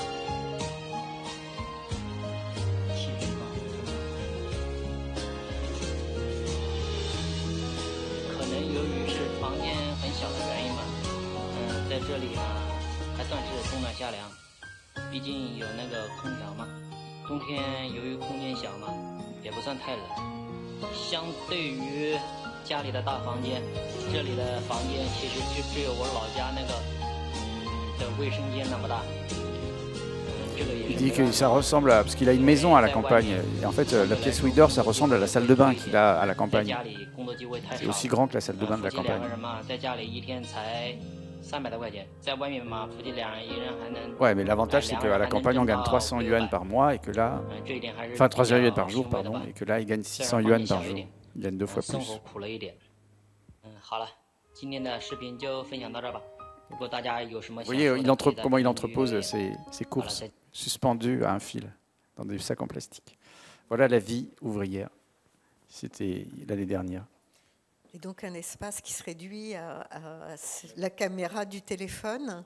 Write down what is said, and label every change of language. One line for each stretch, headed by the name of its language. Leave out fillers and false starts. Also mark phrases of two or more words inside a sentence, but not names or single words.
Chinese: 由于是房间很小的原因吧，在这里呢还算是冬暖夏凉，毕竟有那个空调嘛。冬天由于空间小嘛，也不算太冷。相对于家里的大房间，这里的房间其实就只有我老家那个的卫生间那么大。
French: Il dit que ça ressemble à... Parce qu'il a une maison à la campagne. Et en fait, la pièce où il dort, ça ressemble à la salle de bain qu'il a à la campagne. C'est aussi grand que la salle de bain de la campagne. Ouais, mais l'avantage, c'est qu'à la campagne, on gagne 300 yuan par mois et que là... Enfin, 300 yuan par jour, pardon. Et que là, il gagne 600 yuan par jour. Il gagne 2 fois plus.
Chinese: 好了，今天的视频就分享到这儿吧。
French: Vous voyez comment il entrepose ses courses suspendues à un fil dans des sacs en plastique. Voilà la vie ouvrière. C'était l'année dernière. Et donc un espace qui se réduit à la caméra du téléphone.